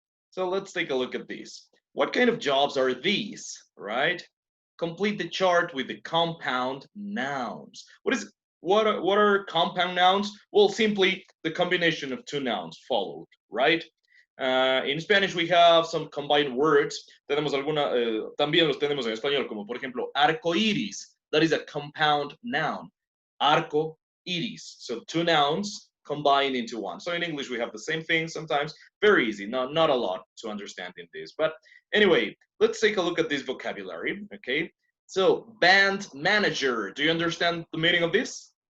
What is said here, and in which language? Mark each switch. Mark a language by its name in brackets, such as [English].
[English] So let's take a look at these. What kind of jobs are these, right? Complete the chart with the compound nouns. What are compound nouns? Well, simply the combination of two nouns followed, right? In Spanish we have some combined words. [Spanish] Tenemos también los tenemos en español, como por ejemplo arco iris. [English] That is a compound noun. Arco iris. So two nouns combined into one. So in English we have the same thing sometimes. Very easy. Not a lot to understand in this. But anyway, let's take a look at this vocabulary. Okay. So band manager. Do you understand the meaning of this?